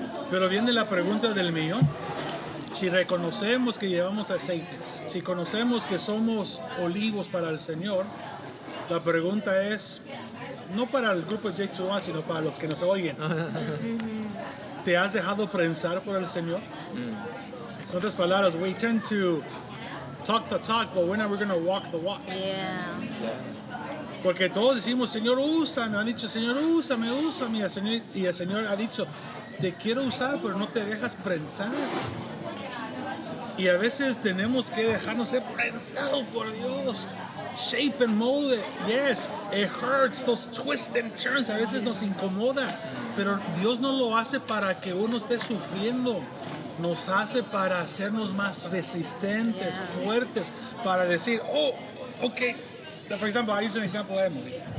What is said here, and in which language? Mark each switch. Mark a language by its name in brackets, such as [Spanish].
[Spanish] Pero viene la pregunta del millón. Si reconocemos que llevamos aceite, si conocemos que somos olivos para el Señor, la pregunta es, no para el grupo J21, sino para los que nos oyen. ¿Te has dejado prensar por el Señor? En otras palabras, [English] we tend to talk the talk, but we're never going to walk the walk. Yeah. [Spanish] Porque todos decimos, Señor, úsame. Han dicho, Señor, úsame. Y el Señor ha dicho, te quiero usar, pero no te dejas prensar. Y a veces tenemos que dejarnos ser prensados por Dios. [English] Shape and mold it. Yes, it hurts. Those twists and turns [Spanish] a veces nos incomoda. Pero Dios no lo hace para que uno esté sufriendo. Nos hace para hacernos más resistentes, fuertes. Para decir, oh, okay. [English] For example, I use an example of Emily.